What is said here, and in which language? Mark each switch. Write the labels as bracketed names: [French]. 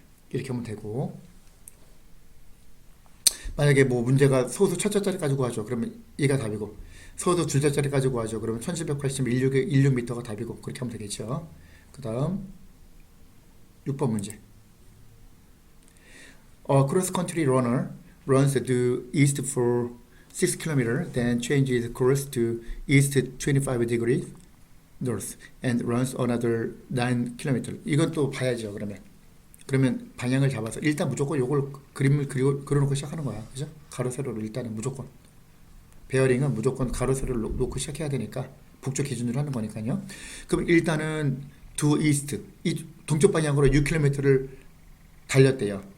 [Korean] 이렇게 하면 되고, 만약에 뭐 문제가 소수 첫 자짜리 가지고 하죠. 그러면 얘가 답이고, 소수 두 자짜리 가지고 하죠. 그러면 1780.16 미터가 답이고, 그렇게 하면 되겠죠. 그 다음 6번 문제. [English] A cross-country runner runs due east for 6 km, then changes course to east 25 degrees north and runs another 9 km. [Korean] 이건 또 봐야죠. 그러면 방향을 잡아서 일단 무조건 요걸 그림을 그려놓고 시작하는 거야. 그죠? 가로 세로로 일단은 무조건. 베어링은 무조건 가로 세로를 놓고 시작해야 되니까 북쪽 기준으로 하는 거니까요. 그럼 일단은 due east 이 동쪽 방향으로 6km를 달렸대요.